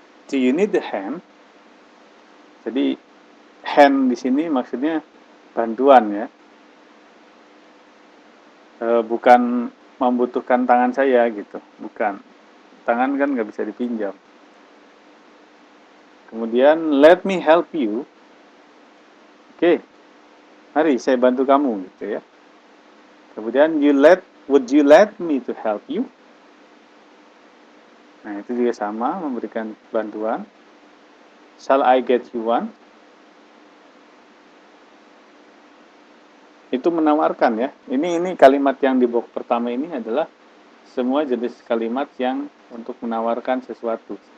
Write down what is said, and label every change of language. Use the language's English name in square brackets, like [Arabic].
[English] Do you need a hand? [Indonesian] Jadi hand di sini maksudnya bantuan ya. Bukan membutuhkan tangan saya gitu, bukan. Tangan kan nggak bisa dipinjam. Kemudian [English] let me help you. [Indonesian] Oke, mari saya bantu kamu gitu ya. Kemudian [English] would you let me to help you? [Indonesian] Nah, itu juga sama, memberikan bantuan. [English] Shall I get you one? [Indonesian] Itu menawarkan ya. Ini kalimat yang di box pertama ini adalah semua jenis kalimat yang untuk menawarkan sesuatu.